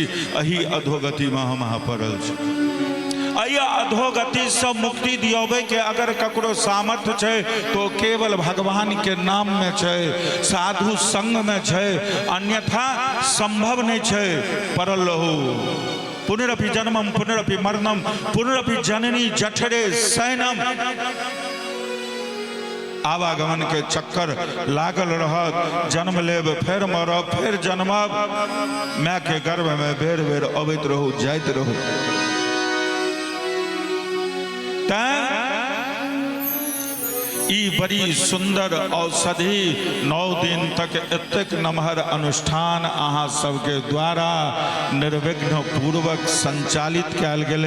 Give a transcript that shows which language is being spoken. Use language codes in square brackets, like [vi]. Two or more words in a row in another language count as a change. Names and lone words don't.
[mai] अही अधोगति में हम अहाँ पड़ल छी। अया अधोगति से मुक्ति दियोबे के अगर ककरो सामर्थ्य छे तो केवल भगवान के नाम में छे, साधु संग में छे, अन्यथा संभव नहीं छे। परल रहू [sa] पुनरपि जन्मम पुनरपि मरणम पुनरपि जननी जठरे शयनम। [mai] आवागमन के चक्कर लागल रहत, जन्म लेब फिर मरब फिर जन्मब, माँ के गर्भ में बेर बेर अबैत रहू जाइत रहू। ई बड़ी सुंदर औषधि 9 दिन तक एतेक नमहर अनुष्ठान अहाँ सबके द्वारा निर्विघ्न पूर्वक संचालित कैल गेले।